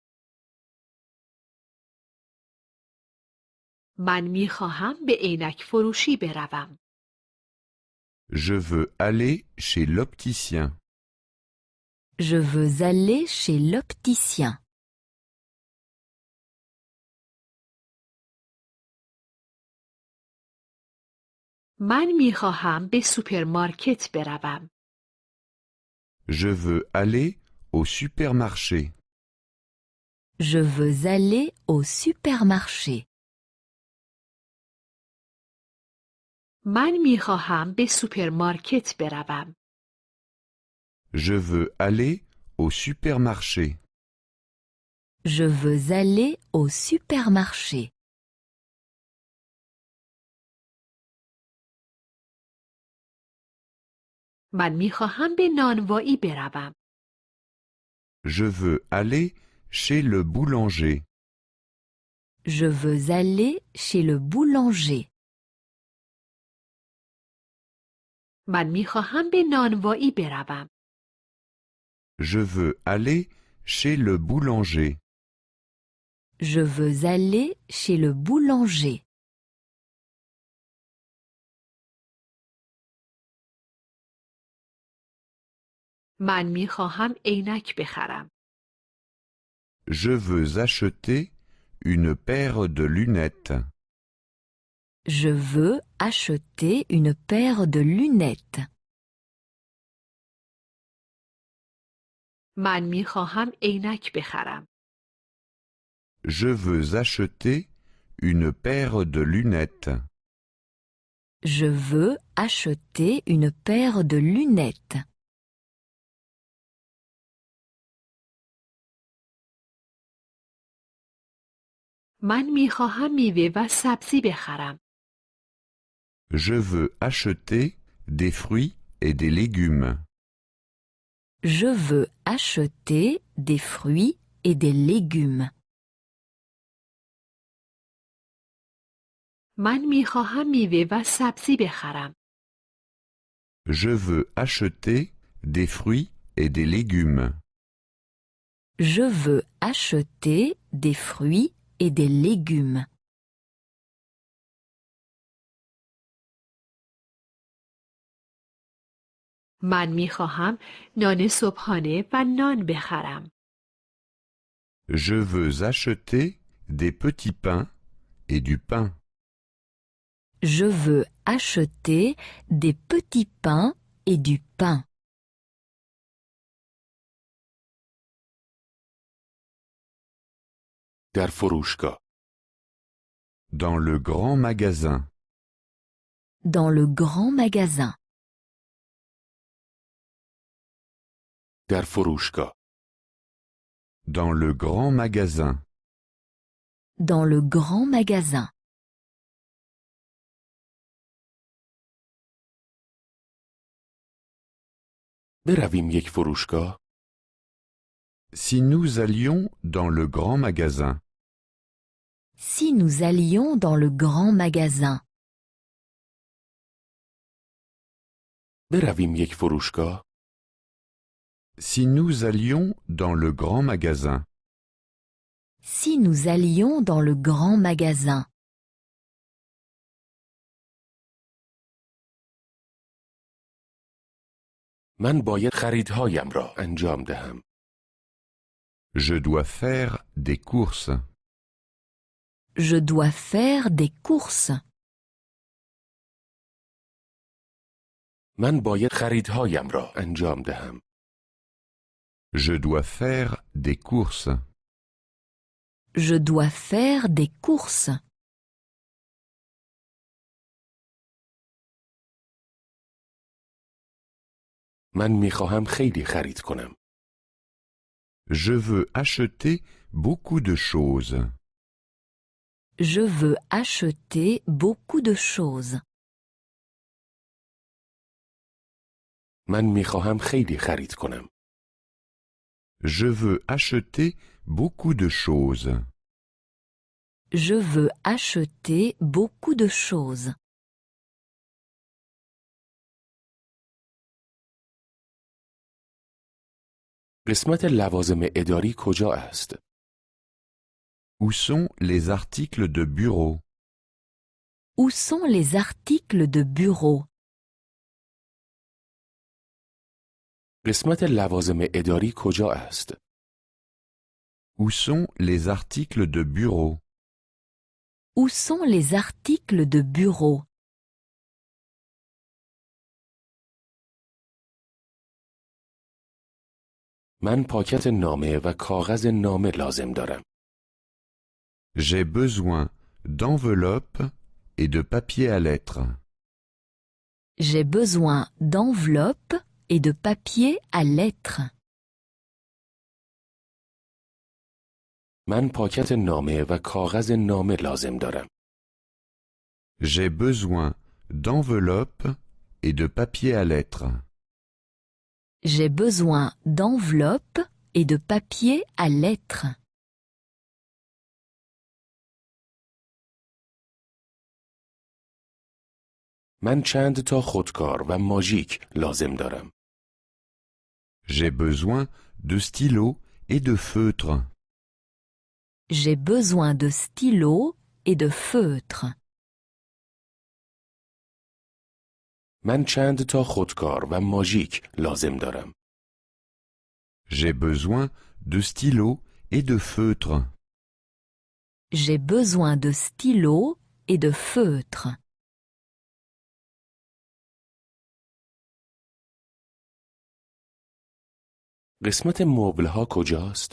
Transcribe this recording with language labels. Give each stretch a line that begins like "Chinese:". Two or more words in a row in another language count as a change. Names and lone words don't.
Persian: من میخواهم به عینک فروشی بروم.
French: Je veux aller chez l'opticien. Je veux aller chez l'opticien.
Persian: من میخواهم به سوپرمارکت بروم.
French: Je veux aller au supermarché. Je veux aller au supermarché.
Persian: من میخواهم به سوپرمارکت بروم.
French: Je veux aller au supermarché. Je veux aller au supermarché.
Persian: من میخواهم به نانوایی بروم.
French: Je veux aller chez le boulanger. Je veux aller chez le boulanger.
Persian: من میخواهم به نانوایی بروم.
French: Je veux aller chez le boulanger. Je veux aller chez le boulanger.
Persian: من میخواهم عینک بخرم.
French: Je veux acheter une paire de lunettes. Je veux acheter une paire de lunettes.
Persian: من میخواهم عینک بخرم.
French: Je veux acheter une paire de lunettes. Je veux acheter une paire de lunettes.
Persian: من میخواهم میوه و سبزی بخرم.
French: Je veux acheter des fruits et des légumes. Je veux acheter des fruits et des légumes.
Persian: من میخواهم میوه و سبزی بخرم.
French: Je veux acheter des fruits et des légumes. Je veux acheter des fruits et des légumes.
Persian: من میخواهم نان صبحانه و نان بخرم.
French: Je veux acheter des petits pains et du pain. Je veux acheter des petits pains et du pain.
Persian: در فروشگاه.
French: Dans le grand magasin. Dans le grand magasin.
Persian: در فروشگاه.
French: Dans le grand magasin. Dans le grand magasin.
Persian: برویم یک فروشگاه.
French: Si nous allions dans le grand magasin. Si nous allions dans le grand magasin.
Persian: برویم یک فروشگاه.
French: Si nous allions dans le grand magasin. Si nous allions dans le grand magasin.
Persian: من باید خریدهایم را انجام دهم.
French: Je dois faire des courses. Je dois faire des courses.
Persian: من باید خریدهایم را انجام دهم.
French: Je dois faire des courses. Je dois faire des courses.
Persian: من میخواهم خیلی خرید کنم.
French: Je veux acheter beaucoup de choses. Je veux acheter beaucoup de choses.
Persian: من میخواهم خیلی خرید کنم.
French: Je veux acheter beaucoup de choses. Je veux acheter beaucoup de choses.
Persian: قسمت لوازم اداری کجا است؟
French: Où sont les articles de bureau? Où sont les articles de bureau?
Persian: قسمت لوازم اداری کجا است؟
French: Où sont les articles de bureau? Où sont les articles de bureau?
Persian: من پاکت نامه و کاغذ نامه لازم دارم.
French: J'ai besoin d'enveloppes et de papier à lettres. J'ai besoin d'enveloppes et de papier à lettres.
Persian: من پاکت نامه و کاغذ نامه لازم دارم.
French: J'ai besoin d'enveloppes et de papier à lettres. J'ai besoin d'enveloppes et de papier à lettres.
Persian: من چند تا خودکار و ماژیک لازم دارم.
French: J'ai besoin de stylos et de feutres. J'ai besoin de stylos et de feutres.
Persian: من چند تا خودکار و ماژیک لازم دارم.
French: J'ai besoin de stylos et de feutres. J'ai besoin de stylos et de feutres.
Persian: قسمت مبل ها کجاست؟